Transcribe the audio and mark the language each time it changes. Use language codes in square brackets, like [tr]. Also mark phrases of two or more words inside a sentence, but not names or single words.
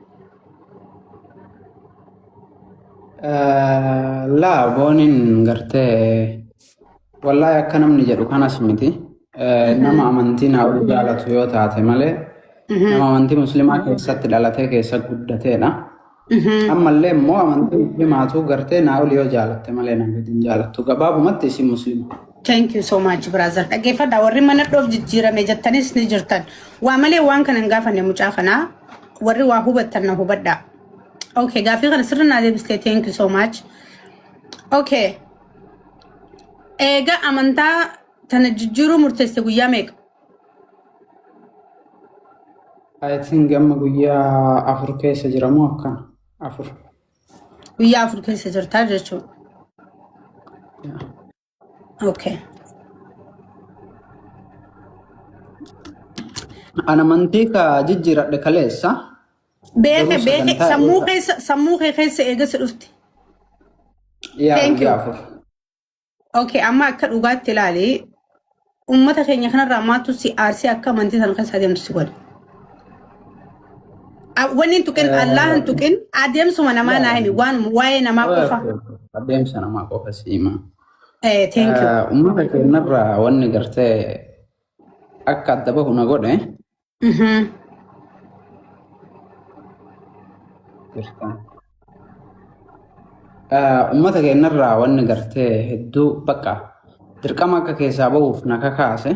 [om] laa boonin gartee wallahi akka namni jedhu kanas miti nama amantii naa jaalatu yoo taate malee nama amantii muslimaa keessatti dhalatee keessa guddateedha. Ammallee immoo amantii muslimaatu gartee naa oli yoo jaalatte malee nama hin jaalattu gabaabumatti isin muslima. [en] Thank you so much brother. [om] Dhaggeeffadhaa warri mana dhoof jijjiirame jettanis ni jirtan. Waa malee waan kana hin gaafanne mucaa kanaa warri waa hubattan na hubadhaa. Okay gaafii kana sirri naa deebistee [en] thank you so much. [om] Okay. Eega amantaa tana jijjiiruu murteesse guyyaa meeqa? [en] I think [om] amma guyyaa 4 keessa jiramu akkana 4. Guyyaa 4 keessa jirtaa jechuudha. Okay. Ana amantii ka jijjiiradhe kaleessa. Beeke sammuu keessa eega si dhufti. [en] Thank you. [om] Okay, amma akka dhugaatti ilaali ummata keenya kanarraa maatu si aarsii akka amantii sana keessa adeemtu si godha. Wanni hin tuqin Allah hin tuqin adeemsuma namaa naa himi waan waa'ee namaa qofa. Adeemsa namaa qofa siima. [en] Thank you. [om] Ummata keenyarraa wanni gartee akka adda bahu na godhe. Ummata keenyarraa wanni gartee hedduu bakka dirqama akka keessaa bahuuf na kakaase.